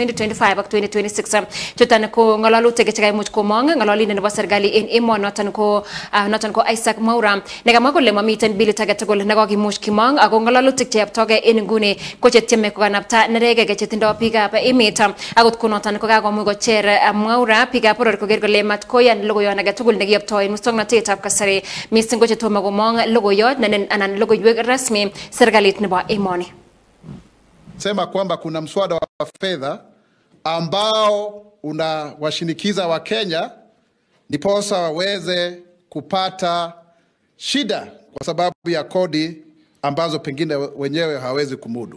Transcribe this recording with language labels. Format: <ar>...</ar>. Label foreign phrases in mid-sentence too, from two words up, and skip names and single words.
<kln>2025 ak 2026 chuton ko ngalalutik chekaimuch komong ngalolindet nebo serikali en emonoton ko Isaac Mwaura nekamwa kole mamiten bilit age tugul nekokimuch kimong ako ngalalutik cheyoptogei en nguni ko chetieme kokanapta neregege chetindoi biikab emet akot kunoton kokakomuch kocher Mwaura biikab boror koker kole matkoyan logoyon age tugul nekiyoptoi en muswoknotetab kasari missing ko chetomo komong logoyot anan logoiwek rasmi serikalit nebo emoni.</kln> <sw>Sema kwamba kuna mswada wa fedha ambao unawashinikiza wa Kenya ndiposa waweze kupata shida kwa sababu ya kodi ambazo pengine wenyewe hawezi kumudu.</sw>